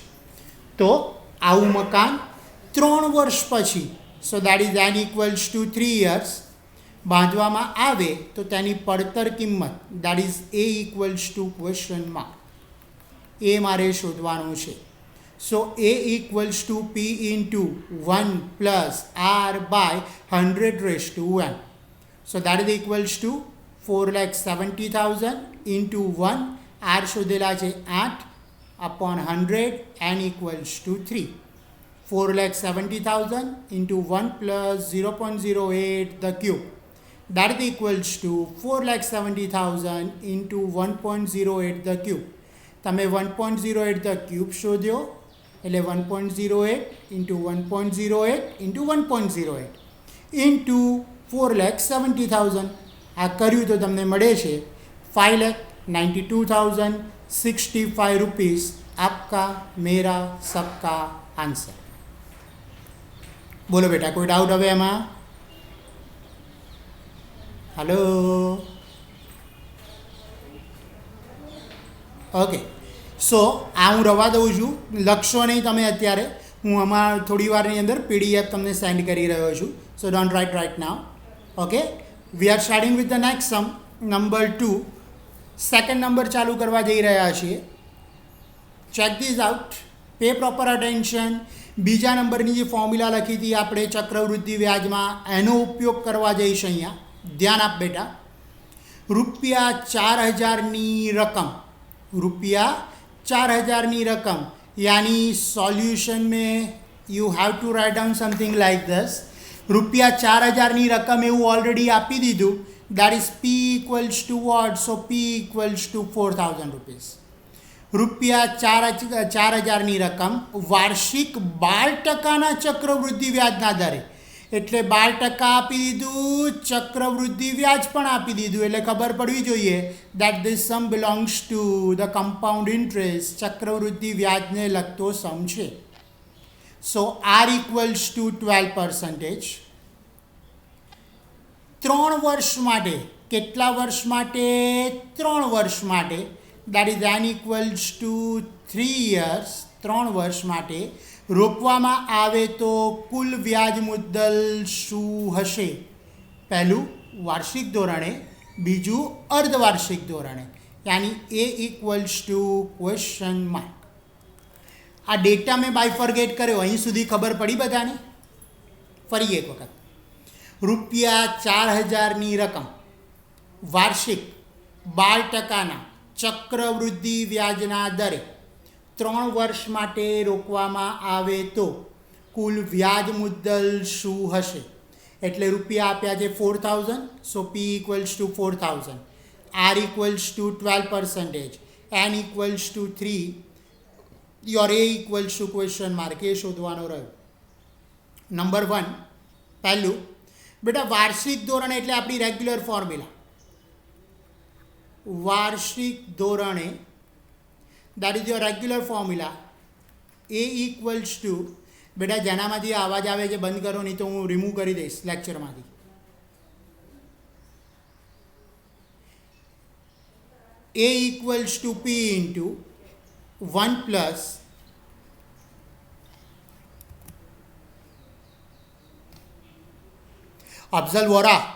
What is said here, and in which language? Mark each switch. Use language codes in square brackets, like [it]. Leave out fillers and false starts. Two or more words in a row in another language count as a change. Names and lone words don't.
[gu] તો આવું મકાન 3 વર્ષ પછી, [en] so that is N equals to 3 years [gu] બાંધવામાં આવે તો તેની પડતર કિંમત [en] that is A equals to question mark [gu] એ મારે શોધવાનું છે. [en] So A equals to P into 1 plus R by 100^n. So that is equals to 4,70,000 into 1. R [gu] શોધેલા છે [en] 8 upon 100, N equals to 3. 4,70,000 into 1 plus 0.08 the cube. That is equals to 4,70,000 into 1.08 the cube. તમે 1.08 the cube [gu] શોધ્યો એટલે [en] 1.08 into 1.08 into 1.08 into 4,70,000. [gu] આ કર્યું તો તમને મળે છે 5,92,065 रुपीस. [hi] आपका मेरा सबका आंसर. बोलो बेटा कोई डाउट [gu] હવે એમાં? [en] hello okay. [gu] સો આ હું રવા દઉં છું, લખશો નહીં તમે અત્યારે. હું આમાં થોડી વારની અંદર PDF તમને સેન્ડ કરી રહ્યો છું. [en] So don't write now. Okay. We are starting with the next sum number 2. second number [gu] ચાલુ કરવા જઈ રહ્યા છીએ. [en] check this out, pay proper attention. [gu] બીજા નંબરની જે ફોર્મ્યુલા લખી હતી આપણે ચક્રવૃદ્ધિ વ્યાજમાં, એનો ઉપયોગ કરવા જઈશ અહીંયા. ધ્યાન આપ બેટા. રૂપિયા 4,000ની રકમ, રૂપિયા 4,000ની રકમ, [en] यानी सॉल्यूशन में you have to write down something like this. [gu] રૂપિયા 4,000ની રકમ એવું ઓલરેડી આપી દીધું. [en] that is P equals to what? So P equals to 4,000 rupees. [gu] રૂપિયા 4,000ની રકમ વાર્ષિક 12%ના ચક્રવૃદ્ધિ વ્યાજના દરે, એટલે 12% આપી દીધું, ચક્રવૃદ્ધિ વ્યાજ પણ આપી દીધું. એટલે ખબર પડવી જોઈએ [en] that this sum belongs to the compound interest. [gu] ચક્રવૃદ્ધિ વ્યાજને લગતો સમ છે. [en] So R equals to 12%. [gu] 3 વર્ષ માટે, કેટલા વર્ષ માટે? 3 વર્ષ માટે. [en] That is N equals to 3 years. [gu] 3 વર્ષ માટે રોકવામાં આવે તો કુલ વ્યાજ મુદ્દલ શું હશે? પહેલું વાર્ષિક ધોરણે, બીજું અર્ધવાર્ષિક ધોરણે, [en] यानी A equals to question mark. [gu] આ ડેટા મેં બાયફર્ગેટ કર્યો. અહીં સુધી ખબર પડી બધાને? ફરી એક વખત. રૂપિયા 4,000ની રકમ વાર્ષિક 12%ના ચક્રવૃદ્ધિ વ્યાજના દરે 3 વર્ષ માટે રોકવામાં આવે તો કુલ વ્યાજ મુદ્દલ શું હશે? એટલે રૂપિયા આપ્યા છે [en] 4000, સો P equals to 4000, R equals to 12%, N equals to 3, your A equals to question mark. [gu] એ શોધવાનો રહ્યો. નંબર 1 પહેલું બેટા વાર્ષિક ધોરણે એટલે આપણી [en] regular formula. [gu] વાર્ષિક ધોરણે [en] that is your regular formula. A equals to [gu] બેટા જેનામાંથી આવાજ આવે છે બંધ કરો, નહીં તો હું રિમૂવ કરી દઈશ લેક્ચરમાંથી. [en] A equals to P into 1 plus अफजल वोरा,